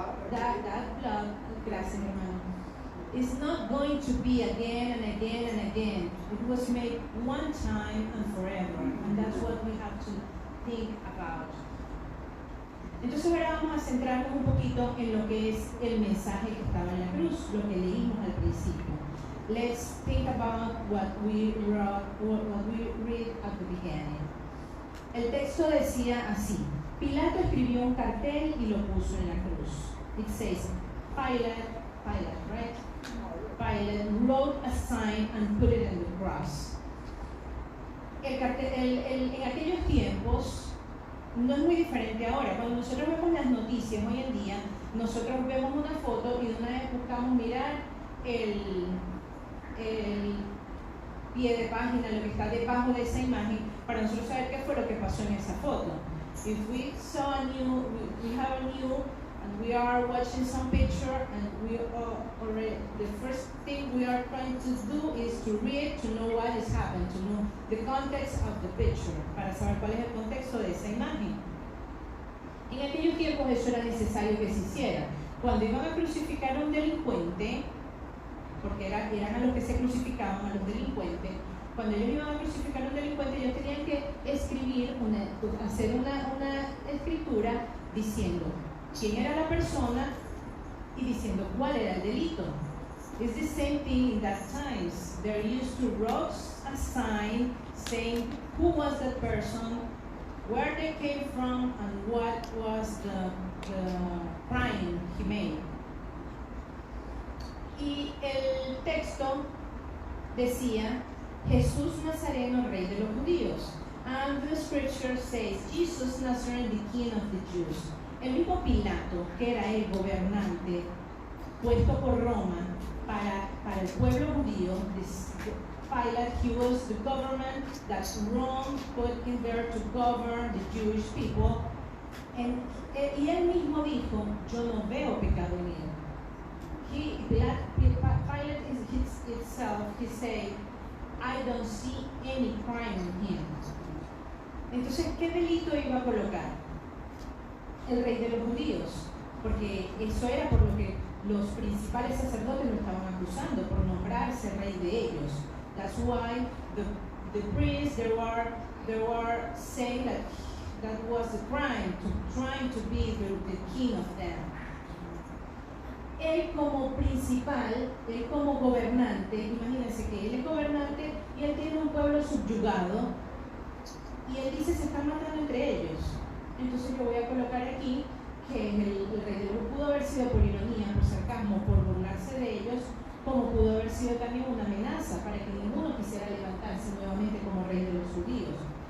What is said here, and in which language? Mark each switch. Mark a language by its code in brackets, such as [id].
[en] That blood, [es] gracias hermano, [en] is not going to be again and again and again. It was made one time and forever, and that's what we have to think about. [es] Entonces ahora vamos a centrarnos un poquito en lo que es el mensaje que estaba en la cruz, lo que leímos al principio. [en] Let's think about what we read at the beginning. [es] El texto decía así: Pilato escribió un cartel y lo puso en la cruz. [en] It says, Pilate, right? Pilate wrote a sign and put it in the cross. [es] El cartel, en aquellos tiempos no es muy diferente ahora. Cuando nosotros vemos las noticias hoy en día, nosotros vemos una foto y de una vez buscamos mirar el pie de página, lo que está debajo de esa imagen, para nosotros saber qué fue lo que pasó en esa foto. [en] If we saw a new, we have a new, and we are watching some picture, and we are already, the first thing we are trying to do is to read, to know what has happened, to know the context of the picture, [es] para saber cuál es el contexto de esa imagen. En aquellos tiempos eso era necesario que se hiciera. Cuando iban a crucificar a un delincuente, porque eran a los que se crucificaban, a los delincuentes, cuando ellos iban a crucificar a un delincuente, ellos tenían que escribir, hacer una escritura diciendo quién era la persona y diciendo cuál era el delito. [en] It's the same thing in that times. They're used to write a sign saying who was the person, where they came from, and what was the crime he made. [es] Y el texto decía Jesús Nazareno, rey de los judíos. [en] And the scripture says Jesus Nazarene, the king of the Jews. [es] El mismo Pilato, que era el gobernante puesto por Roma para el pueblo judío, [en] Pilate, he was the government that Rome put in there to govern the Jewish people. [es] Y él mismo dijo, yo no veo pecado en él. [en] Pilate itself, he said, I don't see any crime in him. [es] Entonces, ¿qué delito iba a colocar? El rey de los judíos, porque eso era por lo que los principales sacerdotes lo estaban acusando, por nombrarse rey de ellos. [en] That's why the priests, they were saying that was a crime, trying to be the king of them. [es] Él como principal, él como gobernante, imagínense que él es gobernante y él tiene un pueblo subyugado y él dice se están matando entre ellos. Entonces yo voy a colocar aquí que el rey de los pudo haber sido por ironía, por sarcasmo, por burlarse de ellos, como pudo haber sido también una amenaza para que ninguno quisiera levantarse nuevamente como rey de los judíos.